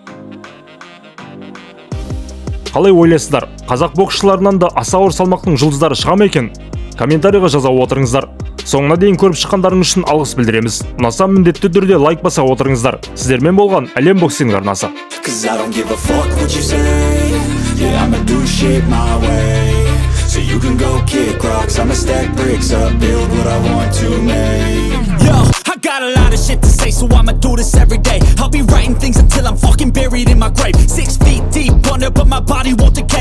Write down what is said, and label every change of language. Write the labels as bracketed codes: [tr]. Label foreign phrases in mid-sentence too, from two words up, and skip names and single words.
[kk] Қалай ойлайсыздар? Қазақ боксшыларынан да аса ауыр салмақтың жұлдыздары шыға ма екен? Комментарийға жаза отырыңыздар. Соңына дейін көріп шыққандарың үшін алғыс білдіреміз. Ұнаса міндетті түрде лайк баса отырыңыздар. Сіздермен болған Әлем боксинг арнасы. [en] So you can go kick rocks, I'ma stack bricks up, build what I want to make. Yo, I got a lot of shit to say, so I'ma do this every day. I'll be writing things until I'm fucking buried in my grave. 6 feet deep under, but my body won't decay.